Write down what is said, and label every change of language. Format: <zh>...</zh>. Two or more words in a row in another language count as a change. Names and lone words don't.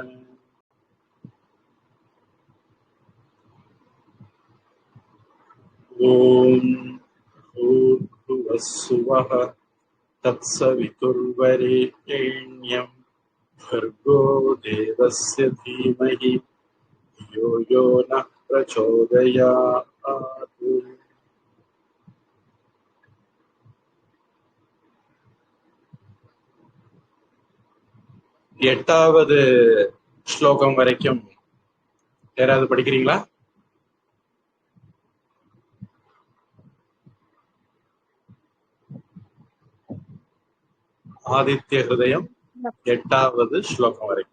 <sa>ओम भूर्भुवः स्वः तत्सवितुर्वरेण्यं भर्गो देवस्य धीमहि धियो यो नः प्रचोदयात्।</sa> <ta>எட்டாவது ஸ்லோகம் வரைக்கும் யாராவது படிக்கிறீங்களா? ஆதித்ய ஹிருதயம் எட்டாவது ஸ்லோகம் வரைக்கும்</ta>